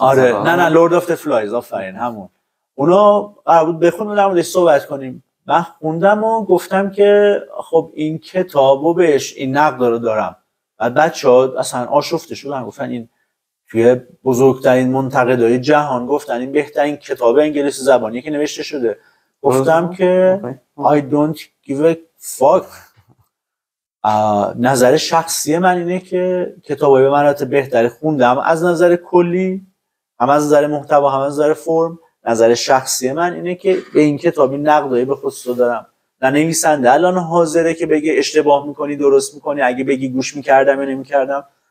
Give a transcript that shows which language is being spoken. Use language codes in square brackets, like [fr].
[fa] آره نه لورد اف دی فلایز، آفرین همون. اونا قرار بود بخونیم در موردش صحبت کنیم. من خوندم و گفتم که خب این کتابو بهش این نقد رو دارم. بعد بچه‌ها اصلا آشفته شدن، گفتن این توی بزرگترین منتقدای جهان گفتن این بهترین کتاب انگلیسی زبانی که نوشته شده. گفتم که [en] I don't give a fuck. [fa] نظر شخصی من اینه که کتابای به مراتب بهتری خوندم از نظر کلی، هم از نظر محتوا هم از نظر فرم. نظر شخصی من اینه که به این کتابی نقدایی به خصوص دارم. نه نویسنده الان حاضره که بگه اشتباه میکنی درست میکنی، اگه بگی گوش میکردم یا نمیکردم.